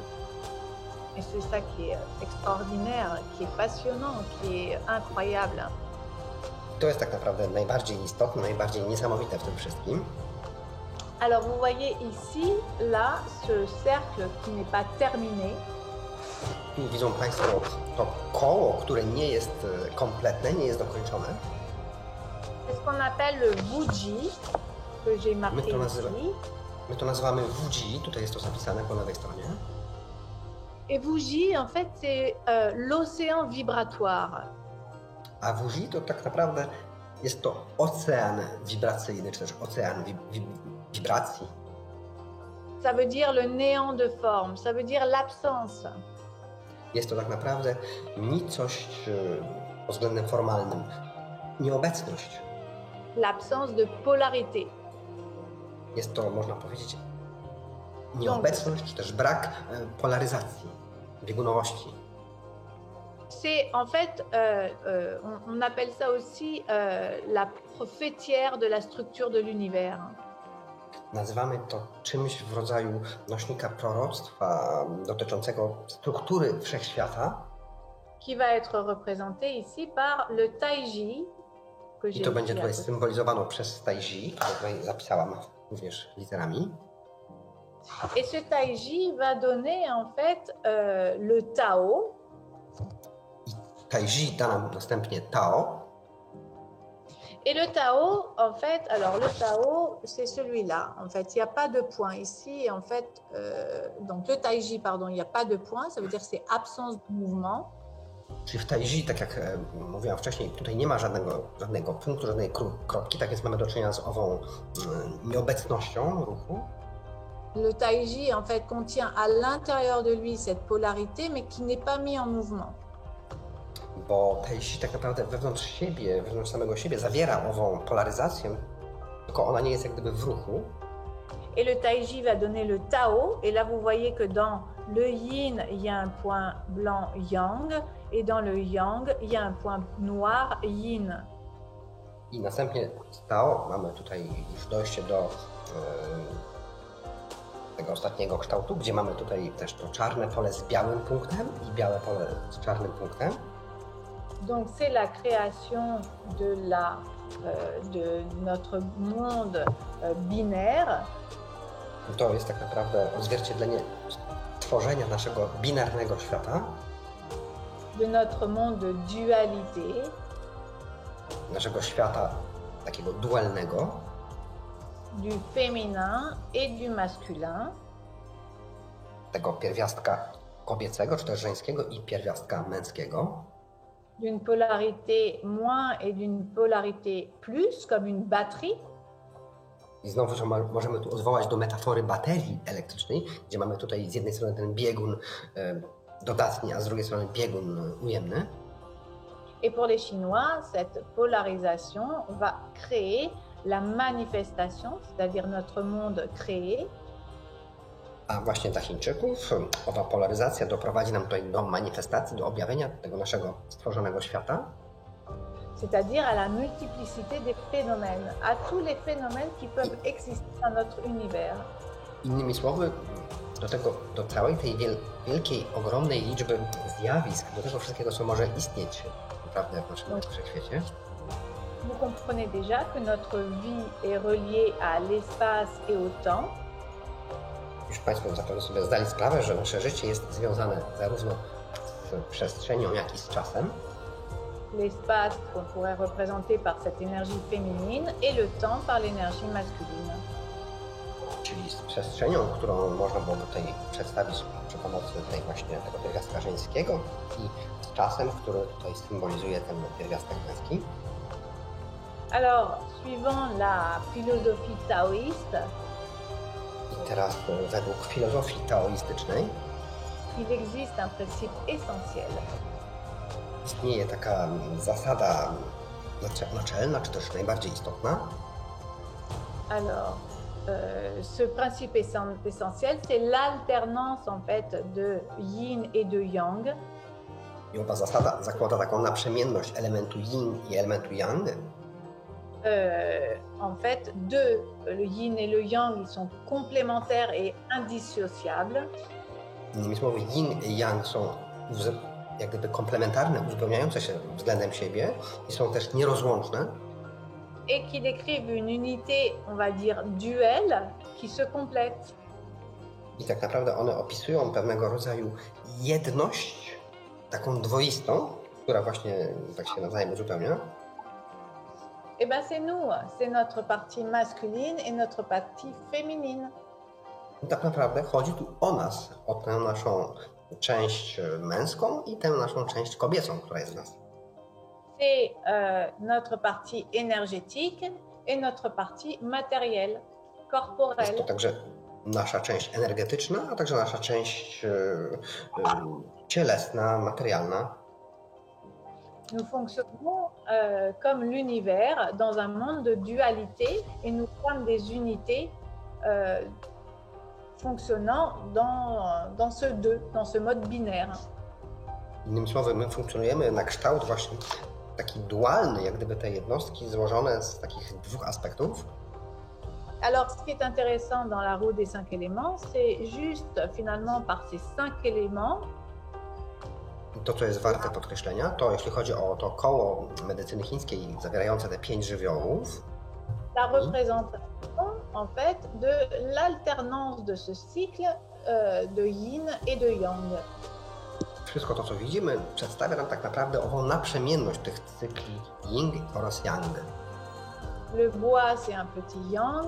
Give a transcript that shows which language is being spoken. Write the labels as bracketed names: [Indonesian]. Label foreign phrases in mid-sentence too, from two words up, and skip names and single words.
[French] Et c'est ça qui est extraordinaire, qui est passionnant, qui est incroyable. [Polish] To jest tak naprawdę najbardziej istotne, najbardziej niesamowite w tym wszystkim. [French] Alors vous voyez ici, là, ce cercle qui n'est pas terminé. [Polish] Tu widzą Państwo to koło, które nie jest kompletne, nie jest dokończone. [French] C'est ce qu'on appelle le Wuji, que j'ai marqué ici. [Polish] My to nazywamy Wuji, tutaj jest to zapisane po lewej stronie. [French] Et Wuji, en fait, c'est l'océan vibratoire. [Polish] A Wuji to tak naprawdę jest to ocean wibracyjny, czy też ocean wibracji. [French] Ça veut dire le néant de forme, ça veut dire l'absence. [Polish] Jest to tak naprawdę nicość pod względem formalnym, nieobecność. [French] L'absence de polarité. [Polish] Jest to, można powiedzieć, nieobecność, czy też brak polaryzacji, biegunowości. [French] C'est en fait, on appelle ça aussi la prophétière de la structure de l'univers. [Polish] Nazywamy to czymś w rodzaju nośnika proroctwa dotyczącego struktury wszechświata. [French] Qui va être représenté ici par le taiji. [Polish] I to będzie tutaj symbolizowane przez taiji, które tutaj zapisałam również literami. [French] Et ce taiji va donner en fait le Tao. [Polish] I taiji da nam następnie Tao. [French] Et le Tao, en fait, alors le Tao, c'est celui-là. En fait, il n'y a pas de point ici. En fait, donc le Taiji, pardon, il n'y a pas de point. Ça veut dire que c'est absence de mouvement. [Polish] Czyli w Taiji, tak jak mówiłam wcześniej, tutaj nie ma żadnego punktu, żadnej kropki, tak więc mamy do czynienia z ową nieobecnością ruchu. [French] Le Taiji, en fait, contient à l'intérieur de lui cette polarité, mais qui n'est pas mis en mouvement. [Polish] Bo Taiji tak naprawdę wewnątrz siebie, wewnątrz samego siebie zawiera ową polaryzację, tylko ona nie jest jak gdyby w ruchu. [French] Et le Taiji va donner le Tao. Et là, vous voyez que dans le Yin, il y a un point blanc Yang. Et dans le Yang, il y a un point noir Yin. [Polish] I następnie z Tao mamy tutaj już dojście do tego ostatniego kształtu, gdzie mamy tutaj też to czarne pole z białym punktem i białe pole z czarnym punktem. [French] Donc c'est la création de notre monde binaire. [Polish] To jest tak naprawdę odzwierciedlenie tworzenia naszego binarnego świata. [French] De notre monde de dualité. [Polish] Naszego świata takiego dualnego. [French] Du féminin et du masculin. [Polish] Tego pierwiastka kobiecego, czy też żeńskiego i pierwiastka męskiego. [French] D'une polarité moins et d'une polarité plus, comme une batterie. [Polish] I znowu możemy tu odwołać do metafory baterii elektrycznej, gdzie mamy tutaj z jednej strony ten biegun dodatni, a z drugiej strony biegun ujemny. [French] Et pour les Chinois, cette polarisation va créer la manifestation, c'est-à-dire notre monde créé. [Polish] A właśnie dla Chińczyków owa polaryzacja doprowadzi nam tutaj do manifestacji, do objawienia tego naszego stworzonego świata. [French] C'est-à-dire à la multiplicité des phénomènes, à tous les phénomènes qui peuvent exister dans notre univers. [Polish] Innymi słowy, do całej tej wielkiej, ogromnej liczby zjawisk, do tego wszystkiego, co może istnieć naprawdę w naszym wszechświecie. [French] Vous comprenez déjà que notre vie est reliée à l'espace et au temps. [Polish] Już Państwo zapewne sobie zdali sprawę, że nasze życie jest związane zarówno z przestrzenią, jak i z czasem. [French] L'espace qu'on pourrait représenter par cette énergie féminine et le temps par l'énergie masculine. [Polish] Czyli z przestrzenią, którą można byłoby tutaj przedstawić przy pomocy tego pierwiastka żeńskiego i z czasem, który tutaj symbolizuje ten pierwiastek męski. [French] Alors, suivant la philosophie taoïste, [Polish] I teraz według filozofii taoistycznej [French] il existe un principe essentiel. [Polish] istnieje taka zasada naczelna, czy też najbardziej istotna. [French] Alors, ce principe essentiel, c'est l'alternance en fait de yin et de yang. [Polish] I owa zasada zakłada taką naprzemienność elementu yin i elementu yang. [French] En fait, le yin et le yang, ils sont complémentaires et indissociables. [Polish] Innymi słowy, yin i yang są jak gdyby komplementarne, uzupełniające się względem siebie i są też nierozłączne. [French] Et qui décrivent une unité, on va dire, duelle, qui se complète. [Polish] I tak naprawdę one opisują pewnego rodzaju jedność, taką dwoistą, która właśnie tak się nawzajem uzupełnia. [French] Eh ben c'est nous, c'est notre partie masculine et notre partie féminine. [Polish] I tak naprawdę chodzi tu o nas, o tę naszą część męską i tę naszą część kobiecą, która jest w nas. [French] C'est notre partie énergétique et notre partie matérielle, [Polish] Jest [French] corporelle. [Polish] to także nasza część energetyczna, a także nasza część cielesna, materialna. [French] Nous fonctionnons comme l'univers dans un monde de dualité et nous sommes des unités fonctionnant dans ce deux, dans ce mode binaire. [Polish] Innymi słowy, my funkcjonujemy na kształt właśnie taki dualny, jak gdyby te jednostki złożone z takich dwóch aspektów. [French] Alors, ce qui est intéressant dans la roue des 5 éléments, c'est juste finalement par ces 5 éléments, [Polish] To, co jest warte podkreślenia, to jeśli chodzi o to koło medycyny chińskiej zawierające te 5 żywiołów, [French] la représentation en fait de l'alternance de ce cycle de yin et de yang. [Polish] wszystko to, co widzimy, przedstawia nam tak naprawdę ową naprzemienność tych cykli yin oraz yang. [French] Le bois, c'est un petit yang.